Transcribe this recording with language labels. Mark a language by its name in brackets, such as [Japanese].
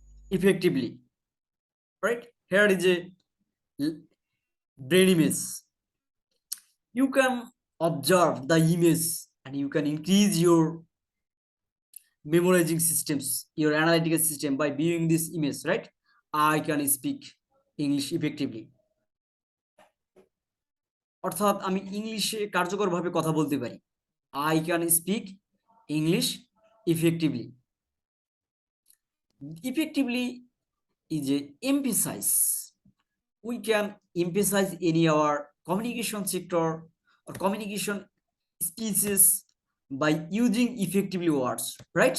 [English] effectively. Right? Here is a brain image. You can observe the image and you can increase your memorizing systems, your analytical system by viewing this image, right? I can speak English effectively. [Bangla] অর্থাৎ আমি ইংলিশে কার্যকরভাবে কথা বলতে পারি। [English] I can speak English effectively. Effectively is a emphasize. We can emphasize in our communication sector or communication speeches by using effectively words, right?